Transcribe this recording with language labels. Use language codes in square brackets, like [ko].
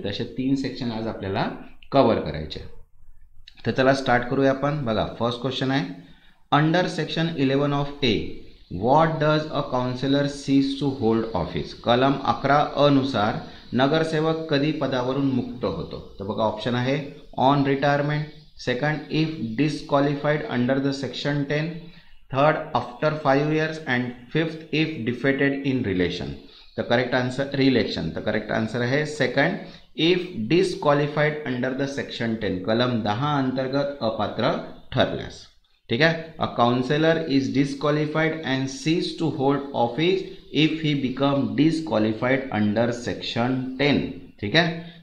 [mr] तसे 3 सेक्शन आज आपल्याला कव्हर करायचे. तर चला स्टार्ट करूया आपण. [en] बघा, first question आहे under section 11 of A what does a councillor cease to hold office. [mr] कलम 11 नुसार नगरसेवक कधी पदावरून मुक्त होतो. तर बघा, ऑप्शन आहे on retirement. [en] Second, if disqualified under the section 10. Third, after 5 years. And fifth, if defeated in election. [mr] तर करेक्ट आन्सर रिलेक्शन. तर करेक्ट आन्सर आहे second, [en] If disqualified under the section 10. [mr] कलम 10 अंतर्गत अपात्र ठरल्यास. ठीक आहे. [en] A councillor is disqualified and cease to hold office if he become disqualified under section 10. [mr] ठीक आहे.